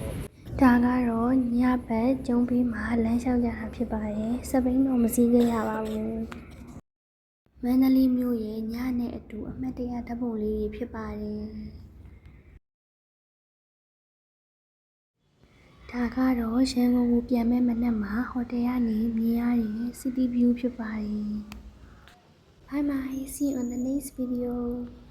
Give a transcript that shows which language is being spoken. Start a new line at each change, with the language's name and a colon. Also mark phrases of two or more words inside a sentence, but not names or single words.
Burmese: ဒါကတော့ညဘက်ကျုံပြီးမှလမ်းလျှောက်ကြတာဖြစ်ပါတယ်စပိန်တော့မစည်းခဲ့ရပါဘူးမန္တလေးမြို့ရဲ့ညနဲ့အတူအမှတ်တရဓာတ်ပုံလေးတွေဖြစ်ပါတယ်ဒါကတော့ရန်ကုန်ကိုပြန်မဲ့မနက်မှာဟိုတယ်ကနေမြင်ရတဲ့
English: City View
Burmese: ဖြစ်ပါတယ်
English: Bye bye see you on the next video